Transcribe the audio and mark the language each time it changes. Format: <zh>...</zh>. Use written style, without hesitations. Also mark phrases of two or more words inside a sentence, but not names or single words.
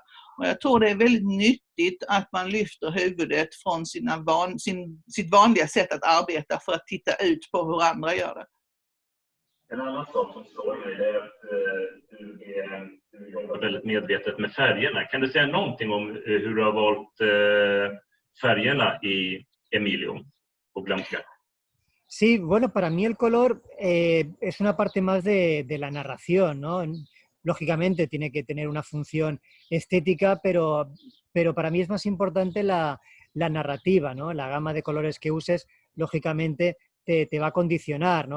<sv>Och jag tror det är väldigt nyttigt att man lyfter huvudet från sitt vanliga sätt att arbeta för att titta ut på hur andra gör det. En annan sak som slår mig är att du jobbar väldigt medvetet med färgerna. Kan du säga någonting om hur du har valt färgerna i Emilio och Blanca?</sv> <es>Sí, bueno, para mí el color es una parte más de la narración, ¿no? Lógicamente tiene que tener una función estética, pero para mí es más importante la narrativa, ¿no? La gama de colores que uses, lógicamente, te va a condicionar, ¿no?</es>